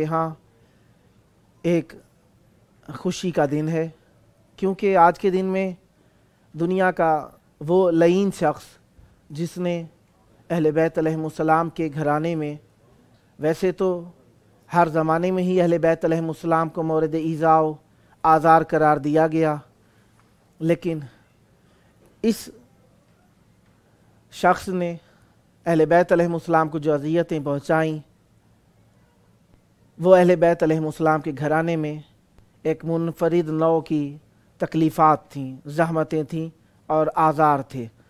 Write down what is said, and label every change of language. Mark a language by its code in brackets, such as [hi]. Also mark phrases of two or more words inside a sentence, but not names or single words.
[ur] ہاں ایک خوشی کا دن ہے، کیونکہ آج کے دن میں دنیا کا وہ لعین شخص جس نے اہل بیت [ar] علیہم السلام [ur] کے گھرانے میں، ویسے تو ہر زمانے میں ہی اہل بیت [ar] علیہم السلام [ur] کو مورد ایذا و آزار قرار دیا گیا، لیکن اس شخص نے اہل بیت [ar] علیہم السلام [ur] کو جو اذیتیں پہنچائیں وہ اہل بیت [ar] علیہم السلام [ur] کے گھرانے میں ایک منفرد نوع کی تکلیفات تھیں، زحمتیں تھیں اور آزار تھے۔